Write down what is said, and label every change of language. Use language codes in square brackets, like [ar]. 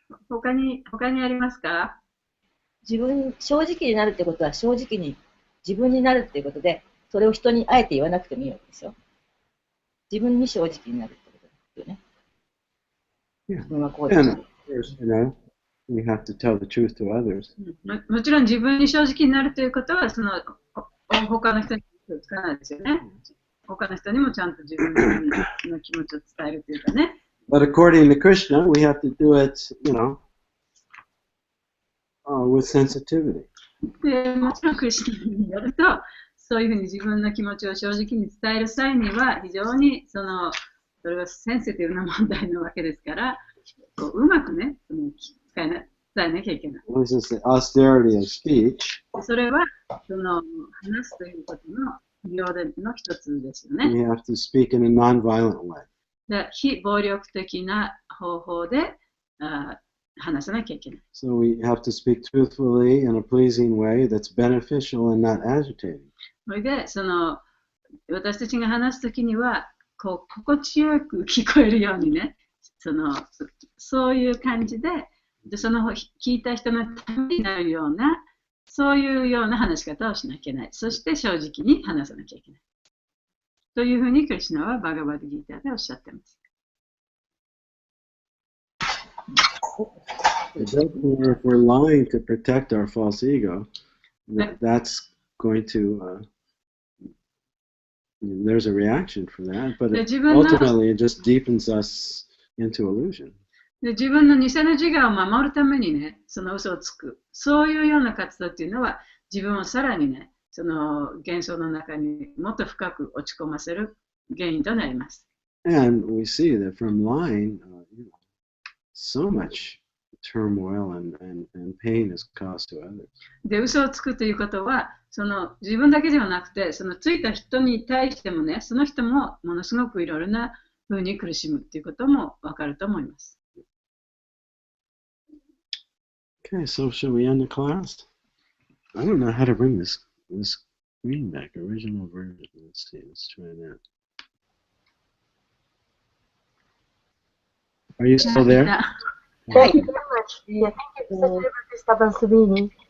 [ja] 他にありますか？正直になるってことは正直に自分になるっていうことで、それを人にあえて言わなくてもいいわけですよ。自分に正直になるってことですよね。自分はこうです。 [en] We have to tell the truth to others. [ja] もちろん自分に正直になるということは、他の人に気をつかないですよね。他の人にもちゃんと自分の気持ちを伝えるというかね。 [en] But according to Krishna, we have to do it, with sensitivity. [ja] で、もちろんクリシナによると、そういうふうに自分の気持ちを正直に伝える際には、非常にそれはセンシティブな問題なわけですから、うまくね、伝えなきゃいけない。 [en] This is the austerity of speech. [ja] それは、話すということの要の一つですよね。 [en] We have to speak in a non-violent way. [ja] で、非暴力的な方法で話さなきゃいけない。 [en] So we have to speak truthfully in a pleasing way that's beneficial and not agitating. [ja] それで、私たちが話すときには、心地よく聞こえるようにね、そういう感じで、聞いた人のためになるような、そういうような話し方をしなきゃいけない。そして正直に話さなきゃいけない。というふうにクリシュナはバガバッドギーターでおっしゃっています。 [en] Therefore, if we're lying to protect our false ego, that's going to, there's a reaction for that, but ultimately it just deepens us into illusion. [ja] で自分の偽の自我を守るためにね、その嘘をつく。そういうような活動っていうのは、自分をさらにね、幻想の中にもっと深く落ち込ませる原因となります。 [en] And we see that from lying, so much turmoil and pain is caused to others. [ja] で、嘘をつくということは、自分だけではなくて、ついた人に対してもね、その人もものすごくいろいろな風に苦しむということもわかると思います。 [en] Okay, so shall we end the class? I don't know how to bring this screen back. Original version. Let's see. Let's try that. Are you still there? Thank you very much. Yeah, thank you, Mr. Stabansabini.